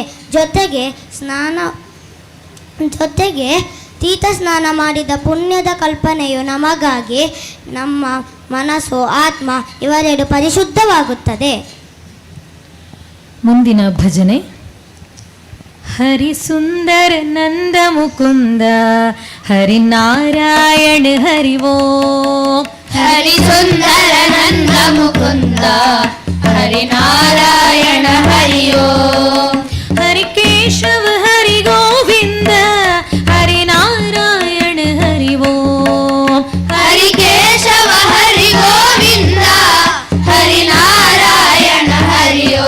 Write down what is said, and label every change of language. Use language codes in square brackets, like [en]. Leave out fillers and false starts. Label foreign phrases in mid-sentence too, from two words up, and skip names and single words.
[kn] ಜೊತೆಗೆ ತೀರ್ಥ ಸ್ನಾನ ಮಾಡಿದ ಪುಣ್ಯದ ಕಲ್ಪನೆಯು ನಮಗಾಗಿ ನಮ್ಮ ಮನಸ್ಸು ಆತ್ಮ ಇವೆರಡು ಪರಿಶುದ್ಧವಾಗುತ್ತದೆ. ಮುಂದಿನ ಭಜನೆ [sa] ಹರಿಸುಂದರ ನಂದ ಮುಕುಂದ ಹರಿನಾರಾಯಣ ಹರಿವೋ हरिसुन्दर नन्द मुकुन्द हरिनारायण हरियो हरिकेशव हरि गोविंद हरिनारायण हरिवो हरिकेशव हरि गोविन्द हरिनारायण हरियो